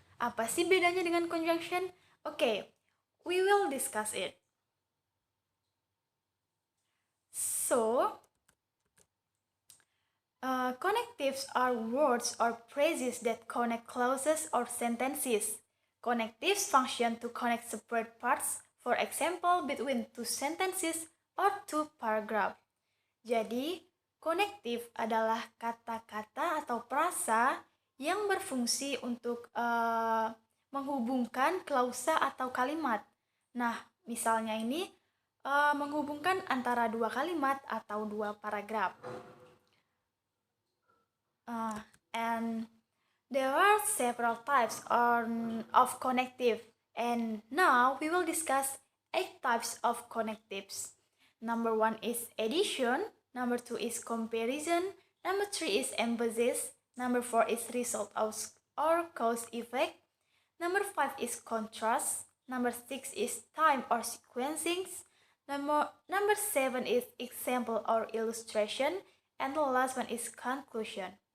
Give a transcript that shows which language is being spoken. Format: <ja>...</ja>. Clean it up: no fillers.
<id>Apa sih bedanya dengan conjunction?</id> <en>Okay, we will discuss it. So, connectives are words or phrases that connect clauses or sentences. Connectives function to connect separate parts, for example, between two sentences or two paragraphs.</en> <id>Jadi, connective adalah kata-kata atau frasa yang berfungsi untuk menghubungkan klausa atau kalimat. Nah, misalnya ini menghubungkan antara dua kalimat atau dua paragraf.</id> <en>And there are several types of connective, and now we will discuss 8 types of connectives. Number 1 is addition, number 2 is comparison, number 3 is emphasis, number 4 is result or cause effect, number 5 is contrast, number 6 is time or sequencing, number 7 is example or illustration, and the last one is conclusion.</en>